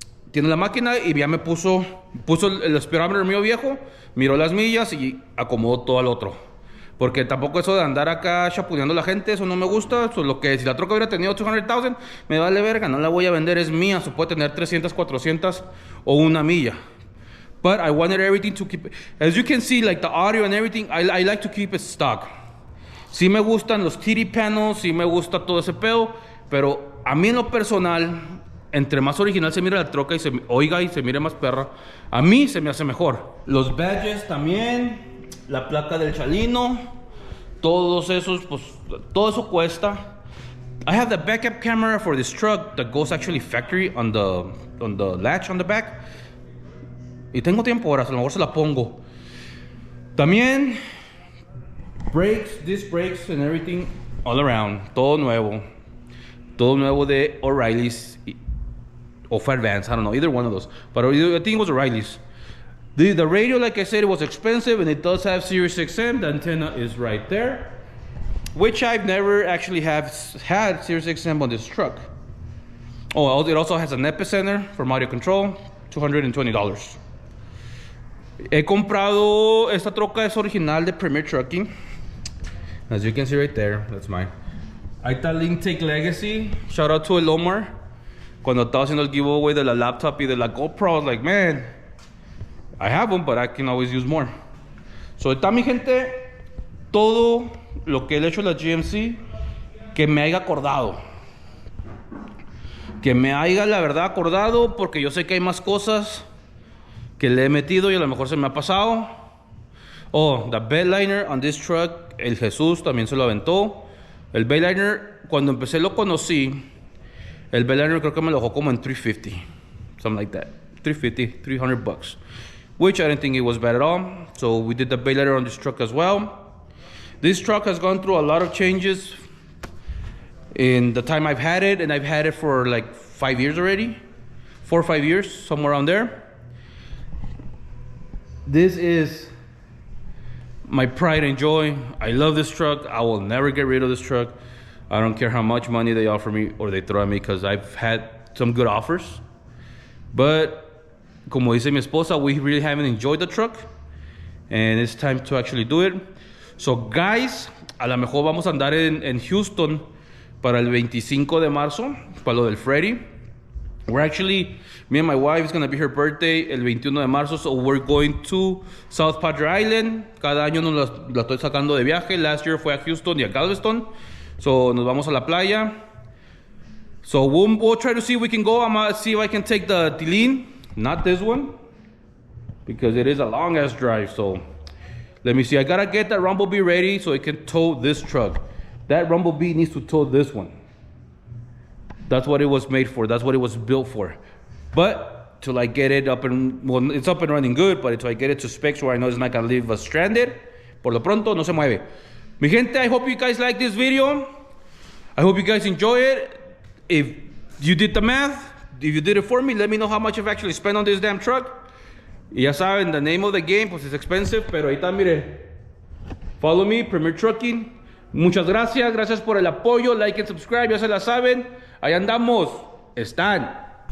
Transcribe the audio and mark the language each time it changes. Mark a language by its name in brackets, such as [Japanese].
[Spanish] Tiene la máquina y ya me puso el speedometer mío viejo, miró las millas y acomodó todo al otro. Porque tampoco eso de andar acá chapuneando a la gente, eso no me gusta. Eso, lo que si la troca hubiera tenido 200,000, me vale verga, no la voy a vender, es mía. Se puede tener 300, 400 o una milla. [English] But I wanted everything to keep, as you can see, like the audio and everything, I like to keep it stock. [Spanish] Sí me gustan los TD panels, sí me gusta todo ese pedo, pero a mí en lo personal, entre más original se mire la troca y se oiga y se mire más perra, a mí se me hace mejor. Los badges también, la placa del Chalino, todos esos, pues todo eso cuesta. [English] I have the backup camera for this truck that goes actually factory on the latch on the back. [Spanish] Y tengo tiempo ahora, a lo mejor se la pongo. También [English] brakes, disc brakes and everything all around, [Spanish] todo nuevo. Todo nuevo de [English] O'Reilly's or Fairvance, I don't know, either one of those. But I think it was O'Reilly's. The radio, like I said, it was expensive, and it does have Sirius XM. The antenna is right there, which I've never actually had Sirius XM on this truck. Oh, it also has an epicenter for audio control, $220. [Spanish] He comprado, esta troca es original de Premier Trucking. [English] As you can see right there, that's mine. [Spanish] Ahí está el Intake Legacy. Shout out to el Omar. Cuando estaba haciendo el giveaway de la laptop y de la GoPro, [English] I was like, man, I have them, but I can always use more. [Spanish] So, está mi gente, todo lo que he hecho en la GMC, que me haya acordado. Que me haya, la verdad, acordado, porque yo sé que hay más cosas que le he metido y a lo mejor se me ha pasado. [English] Oh, the bedliner on this truck, el Jesús [Spanish] también se lo aventó. El bedliner, cuando empecé lo conocí. El bedliner creo que me lo dejó como en $350, [English] something like that. $300, which I didn't think it was bad at all. So we did the bedliner on this truck as well. This truck has gone through a lot of changes in the time I've had it, and I've had it for like 5 years already, 4 or 5 years, somewhere around there. This is my pride and joy. I love this truck. I will never get rid of this truck. I don't care how much money they offer me or they throw at me, because I've had some good offers. But [Spanish] como dice mi esposa, [English] we really haven't enjoyed the truck, and it's time to actually do it. So guys, [Spanish] a lo mejor vamos a andar en Houston para el 25 de marzo, para lo del Freddy. [English] We're actually, me and my wife, it's going to be her birthday [Spanish] el 21 de marzo, [English] so we're going to South Padre Island. [Spanish] Cada año nos la estoy sacando de viaje. [English] Last year [Spanish] fue a Houston y a Galveston. So nos vamos a la playa. [English] So we'll try to see if we can go. I'm gonna see if I can take the Tilín, not this one, because it is a long ass drive. So let me see. I gotta get that Rumblebee ready so it can tow this truck. That Rumblebee needs to tow this one. That's what it was made for. That's what it was built for. But till I get it up and, well, it's up and running good, but until I get it to specs where I know it's not gonna leave us stranded, [Spanish] por lo pronto no se mueve. Mi gente, [English] I hope you guys like this video. I hope you guys enjoy it. If you did the math, if you did it for me, let me know how much I've actually spent on this damn truck. [Spanish] Y ya saben, [English] the name of the game, [Spanish] pues [English] it's expensive, [Spanish] pero ahí está, mire. [English] Follow me, Premier Trucking. [Spanish] Muchas gracias, gracias por el apoyo, [English] like and subscribe, [Spanish] ya se la saben. Ahí andamos, están